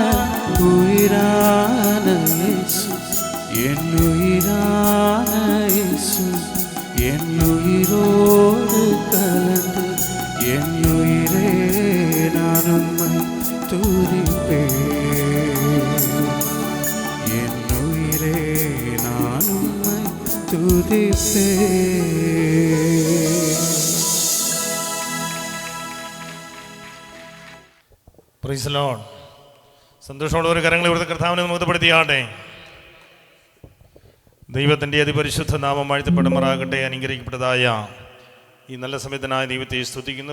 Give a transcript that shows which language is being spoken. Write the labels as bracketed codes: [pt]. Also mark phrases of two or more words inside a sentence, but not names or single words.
[ta] உயிரான இயேசு, என் உயிரான இயேசு, என் உயிரோடு கலந்து என் உயிரே நான் உம்மை துதிப்பேன், என் உயிரே நான் உம்மை துதிப்பேன். [en] Praise the Lord. [ml] സന്തോഷമുള്ളവർ കരങ്ങൾ ഇവിടുത്തെ കർത്താവിനെ മുഖപ്പെടുത്തിയാട്ടെ. ദൈവത്തിൻ്റെ അതിപരിശുദ്ധ നാമം വാഴ്ത്തപ്പെടുമാറാകട്ടെ. അനുഗ്രഹിക്കപ്പെട്ടതായ ഈ നല്ല സമയത്തിനായ ദൈവത്തെ സ്തുതിക്കുന്നു.